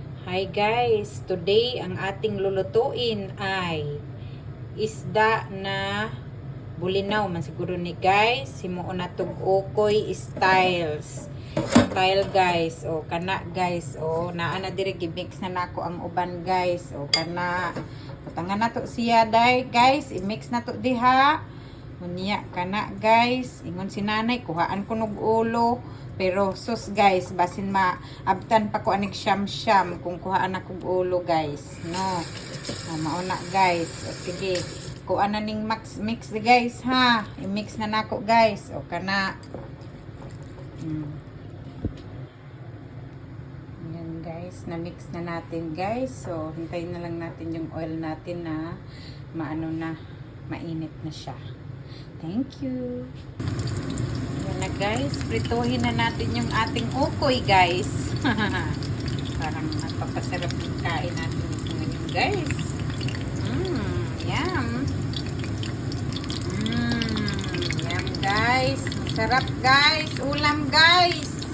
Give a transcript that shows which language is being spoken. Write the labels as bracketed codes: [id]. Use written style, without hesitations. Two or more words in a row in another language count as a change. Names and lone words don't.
[tl] Hi guys, today ang ating lulutuin ay isda na [ceb] bulinaw man siguro ni [tl] guys. [ceb] Himuon na tug ukoy style guys. O kana guys, o naa na diri gi-mix na nako ang uban guys. O kana patangan na to siya dai guys, i-mix na to diha. Unya kana guys, ingon si nanay kuhaan ko nog ulo. Pero sus guys, basin maabtan pa ko anig siyam kung kuhaan akong ulo guys. No. Mauna guys. O sige, kuhaan na ning mix guys ha. I-mix na nako guys. O kana. [tl] Yan guys, na-mix na natin guys. So, hintayin na lang natin yung oil natin na maano na, mainit na siya. [en] Thank you. [tl] Yan na guys, prituhin na natin yung ating ukoy guys. Parang magpapasarap yung kain natin ngayon guys. Yum. Yum guys. Masarap guys. Ulam guys.